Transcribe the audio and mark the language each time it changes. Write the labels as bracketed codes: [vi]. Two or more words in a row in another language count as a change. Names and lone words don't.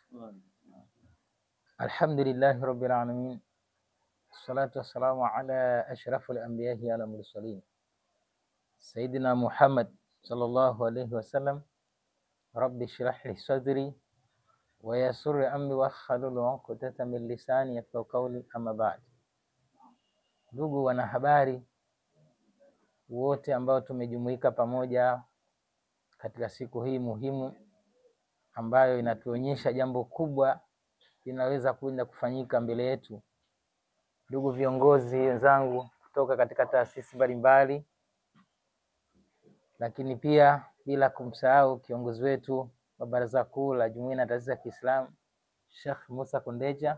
[ar] الحمد لله رب العالمين، الصلاة والسلام على أشرف الأنبياء والمرسلين سيدنا محمد صلى الله عليه وسلم. رب اشرح لي صدري ويسر أمري واحلل عقدة من لساني يفقهوا قولي أما بعد. [sw] Ndugu wanahabari wote ambao tumejumuika pamoja katika siku hii muhimu ambayo inatuonyesha jambo kubwa linaweza kwenda kufanyika mbele yetu. Ndugu viongozi wenzangu kutoka katika taasisi mbalimbali, lakini pia bila kumsahau kiongozi wetu wa Baraza Kuu la Jumuiya na Taasisi za Kiislamu Sheikh Musa Kundeja.